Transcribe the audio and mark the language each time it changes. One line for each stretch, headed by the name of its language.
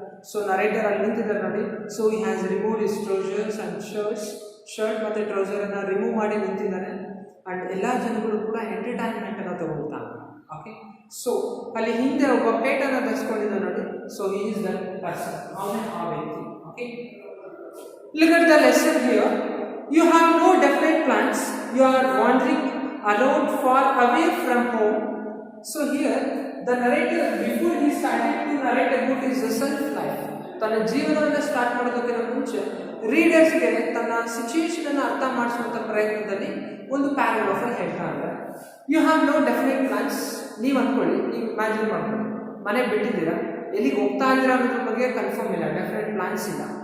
Kannada: So narrator ಅಲ್ಲಿ ನಿಂತಿದ್ದಾರೆ ನೋಡಿ. So
English: he has remove his trousers and shirt
Kannada: ಮತ್ತು ಟ್ರೌಸರನ್ನು ರಿಮೂವ್ ಮಾಡಿ ನಿಂತಿದ್ದಾನೆ. ಆ್ಯಂಡ್ ಎಲ್ಲ ಜನಗಳು ಕೂಡ ಎಂಟರ್ಟೈನ್ಮೆಂಟನ್ನು ತಗೊಳ್ತಾರೆ. ಓಕೆ, ಸೊ ಅಲ್ಲಿ ಹಿಂದೆ ಒಬ್ಬ ಪೇಟನ್ನು ಧರಿಸ್ಕೊಂಡಿದ್ದ ನೋಡಿ.
English: so he is the person,
Kannada: ಅವನೇ ಆ ವ್ಯಕ್ತಿ.
English: Okay, look at the lesson here. You have no definite plans. You are wandering around far away from home. So here the narrator, before he started to narrate about his self life,
Kannada: ತನ್ನ ಜೀವನವನ್ನು start ಮಾಡೋದಕ್ಕಿಂತ ಮುಂಚೆ ರೀಡರ್ಸ್ಗೆ ತನ್ನ situation ಅನ್ನು ಅರ್ಥ ಮಾಡಿಸುವಂಥ ಪ್ರಯತ್ನದಲ್ಲಿ ಒಂದು paragraph ಅಲ್ಲಿ ಹೇಳ್ತಾ ಇದ್ದಾರೆ.
English: You have no definite plans.
Kannada: ನೀವು ಅಂದ್ಕೊಳ್ಳಿ, ನೀವು ಇಮ್ಯಾಜಿನ್ ಮಾಡ್ಕೊಳ್ಳಿ, ಮನೆ ಬಿಟ್ಟಿದ್ದೀರಾ, ಎಲ್ಲಿಗೆ ಹೋಗ್ತಾ ಇದ್ದೀರಾ ಅನ್ನೋದ್ರ ಬಗ್ಗೆ ಕನ್ಫರ್ಮ್ ಇಲ್ಲ, ಡೆಫಿನೆಟ್ ಪ್ಲಾನ್ಸ್ ಇಲ್ಲ.